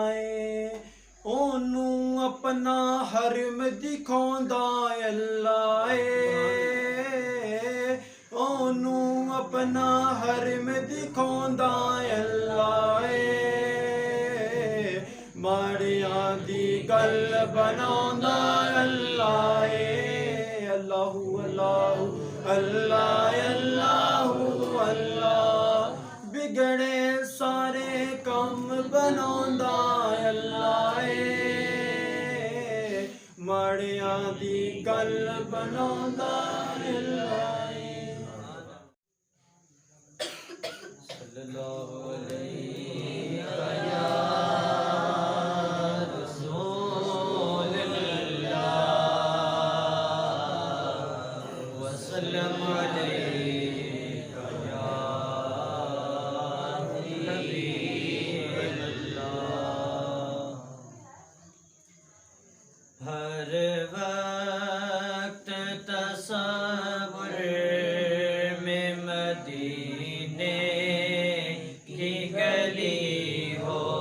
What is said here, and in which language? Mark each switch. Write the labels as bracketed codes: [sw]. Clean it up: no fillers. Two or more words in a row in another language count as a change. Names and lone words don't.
[pa] ਓਨੂ ਅਪਨਾ ਹਰਮ ਦਿਖਾਂਦਾ ਅੱਲਾਹ ਓਨੂ ਅਪਨਾ ਹਰਮ ਦਿਖਾਂਦਾ ਅੱਲਾਹ ਮਾੜਿਆਂ ਦੀ ਗਲ ਬਨਾਂਦਾ ਅੱਲਾਹ [ar] الله الله الله الله الله [pa] ਬਿਗੜੇ ਸਾਰੇ ਕਮ ਬਨਾਂਦਾ ਅੱਲਾਹ ਮਾੜਿਆਂ ਦੀ ਗਲ ਬਨਾਂਦਾ ਅੱਲਾਹ [ar] صلى الله عليه رسول الله وسلم عليك يا حبيب الله [ur] ہر وقت تصور میں مدینے کی گلی ہو